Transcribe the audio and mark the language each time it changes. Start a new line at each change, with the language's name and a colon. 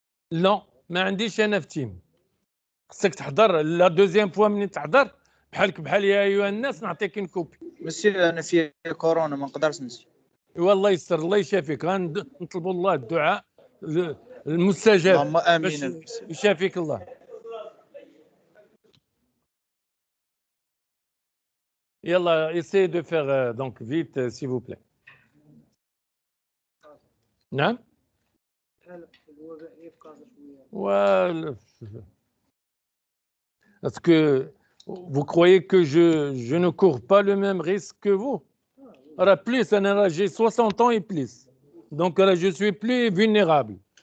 Arabic: لا ما عنديش انا في تيم خصك تحضر
French: لا دوزيام فوا
Arabic: منين تحضر بحالك بحال يا ايها الناس نعطيك كوبي مسيو انا في كورونا ما نقدرش نمشي. والله يستر الله يشافيك غنطلبوا الله الدعاء المستجاب اللهم امين باش المسيو. يشافيك الله يلا
French: essayez de faire donc vite s'il vous plaît.
Arabic: نعم بحال الوبائيه في كازا شويه
French: Well, est-ce que vous croyez que je ne cours pas le même risque que vous? Alors, plus, j'ai 60 ans et plus. Donc, là, je suis plus vulnérable.